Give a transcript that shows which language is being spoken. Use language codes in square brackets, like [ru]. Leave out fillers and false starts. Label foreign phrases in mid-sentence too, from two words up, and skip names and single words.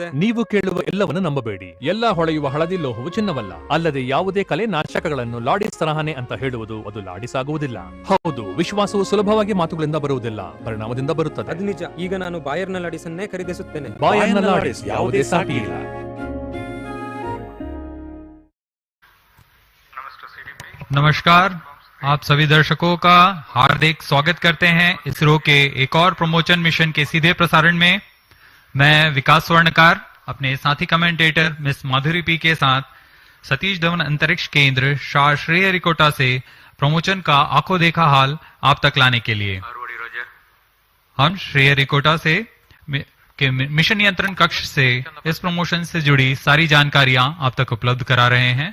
[kn] ನೀವು ಕೇಳುವ ಎಲ್ಲವನ್ನು ನಂಬಬೇಡಿ. ಎಲ್ಲಾ ಹೊಳೆಯುವ ಹಳದಿ ಲೋಹವು ಚಿನ್ನವಲ್ಲ. ಅಲ್ಲದೆ ಯಾವುದೇ ಕಲೆ ನಾಶಕಗಳನ್ನು ಲಾಡಿಸ್ ತರಹನೆ ಅಂತ ಹೇಳುವುದು ಅದು ಲಾಡಿಸ್ ಆಗುವುದಿಲ್ಲ. ಹೌದು, ವಿಶ್ವಾಸವು ಸುಲಭವಾಗಿ ಮಾತುಗಳಿಂದ ಬರುವುದಿಲ್ಲ, ಪರಿಣಾಮದಿಂದ ಬರುತ್ತದೆ. ಅದು ನಿಜ. ಈಗ ನಾನು ಬಾಯರ್ನ ಲಾಡಿಸ್ ಅನ್ನೇ ಖರೀದಿಸುತ್ತೇನೆ. ಬಾಯರ್ನ ಲಾಡಿಸ್ ಯಾವುದೇ ಸಾಟಿ ಇಲ್ಲ. [hi] नमस्कार, आप सभी दर्शकों का हार्दिक स्वागत करते हैं इसरो के एक और प्रमोशन मिशन के सीधे प्रसारण में। मैं विकास स्वर्णकार अपने साथी कमेंटेटर मिस माधुरी पी के साथ सतीश धवन अंतरिक्ष केंद्र शाह श्रीहरिकोटा से प्रमोशन का आंखों देखा हाल आप तक लाने के लिए हम श्रीहरिकोटा से के मिशन नियंत्रण कक्ष से इस प्रमोशन से जुड़ी सारी जानकारियां आप तक उपलब्ध करा रहे हैं।